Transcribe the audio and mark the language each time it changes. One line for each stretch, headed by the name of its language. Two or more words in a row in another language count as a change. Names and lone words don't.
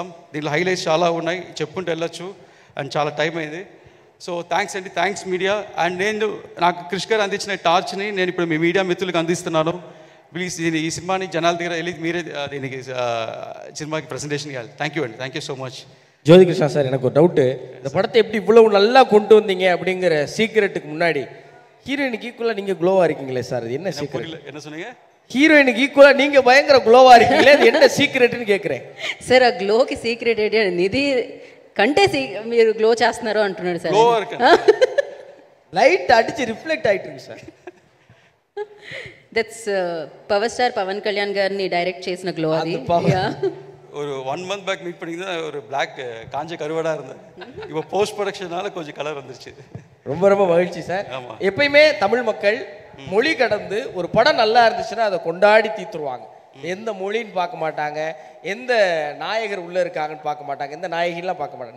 Telugu: దీంట్లో హైలైట్స్ చాలా ఉన్నాయి, చెప్పుకుంటూ వెళ్ళొచ్చు. అండ్ చాలా టైం అయింది.
English: so thanks
Telugu: అండి,
English: thanks media.
Telugu: అండ్ నాకు క్రిష్ గారు అందించిన టార్చ్ని నేను ఇప్పుడు మీ మీడియా మిత్రులకు అందిస్తున్నాను. ప్లీజ్ ఈ సినిమాని జనాల దగ్గర వెళ్ళి మీరే దీనికి సినిమాకి ప్రజెంటేషన్ ఇవ్వాలి.
English: thank you
Telugu: అండి,
English: thank you so much.
Tamil: ஜோதிகிருஷ்ணா சார், எனக்கு ஒரு டவுட்டு. இந்த படத்தை எப்படி இவ்வளவு நல்லா கொண்டு வந்தீங்க அப்படிங்கிற சீக்ரெட்டுக்கு முன்னாடி ஹீரோயினுக்கு ஈக்குவலாக நீங்கள் க்ளோவாக இருக்கீங்களே சார், அது என்ன சீக்ரெட்? என்ன சொன்னீங்க? ஹீரோயினுக்கு ஈக்குவலாக நீங்கள் பயங்கர க்ளோவாக இருக்கீங்களே, அது என்ன சீக்ரெட்னு கேட்குறேன் சார். க்ளோக்கு சீக்ரெட்
Telugu: నిధి కంటేసి మీరు గ్లో చేస్తున్నారు అంటున్నాడు సార్. గ్లోవర్
Tamil: லைட் அடிச்சு ரிஃப்ளெக்ட் ஆயிட்டு இருக்கு சார்.
Telugu: దట్స్ పవర్ స్టార్ పవన్ కళ్యాణ్ గారిని డైరెక్ట్ చేసిన గ్లో అది.
Tamil: ஒரு 1
English: month back
Tamil: மீட் பண்ணிங்கன்னா ஒரு பிளாக் காஞ்ச கருவாடா இருந்தது. இப்போ
English: post productionala
Tamil: கொஞ்சம் கலர் வந்துருச்சு. ரொம்ப ரொம்ப மகிழ்ச்சி சார். எப்பயுமே தமிழ் மக்கள் மொழி கடந்து ஒரு படம் நல்லா இருந்துச்சுன்னா அதை கொண்டாடி தீத்துருவாங்க. எந்த மொழின்னு பார்க்க மாட்டாங்க, எந்த நாயகர் உள்ளே இருக்காங்கன்னு பார்க்க மாட்டாங்க, எந்த நாயகிலாம் பார்க்க மாட்டாங்க.